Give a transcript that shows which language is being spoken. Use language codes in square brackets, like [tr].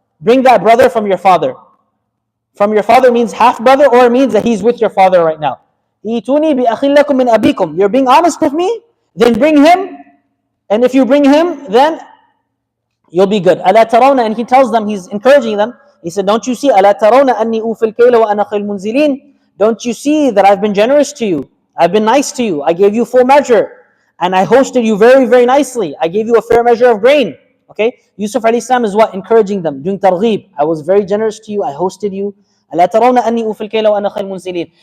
[en] Bring that brother from your father. From your father means half brother, or it means that he's with your father right now. [ar] إِيتُونِي بِأَخٍ لَكُمْ مِنْ أَبِيكُمْ. [en] You're being honest with me? Then bring him. And if you bring him, then you'll be good. [ar] أَلَا تَرَوْنَ, [en] and he tells them, he's encouraging them. He said, don't you see, [ar] أَلَا تَرَوْنَ أَنِّي أُوفِي الْكَيْلَ وَأَنَا خَيْرُ الْمُنْزِلِينَ. [en] Don't you see that I've been generous to you? I've been nice to you. I gave you full measure. And I hosted you very, very nicely. I gave you a fair measure of grain. Okay? Yusuf alayhi salam is what? Encouraging them, doing targheeb. I was very generous to you. I hosted you. [ar] أَلَا تَرَوْنَ أَنِّي أُوفِي الْكَيْلَ وَأَنَا خَيْرُ الْمُنْزِلِينَ.